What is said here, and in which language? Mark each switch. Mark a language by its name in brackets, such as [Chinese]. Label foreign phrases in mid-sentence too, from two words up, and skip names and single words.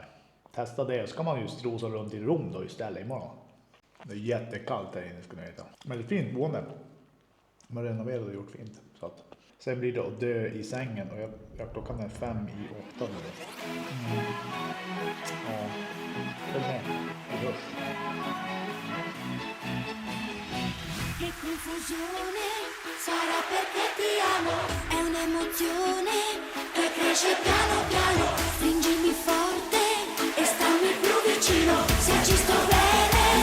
[Swedish] Testa det, så kan man ju strosa runt i Rom då istället imorgon. Det är jättekallt här inne, ska ni veta. Men det är fint boende. Man renoverat och gjort fint. Så att, sen blir det att dö i sängen och klockan är 5:05 nu. Ja, följ med. Vi hörs. [Italian] Che confusione sarà perché ti amo, è un'emozione che cresce piano piano, stringimi forte e stammi più vicino, se ci sto bene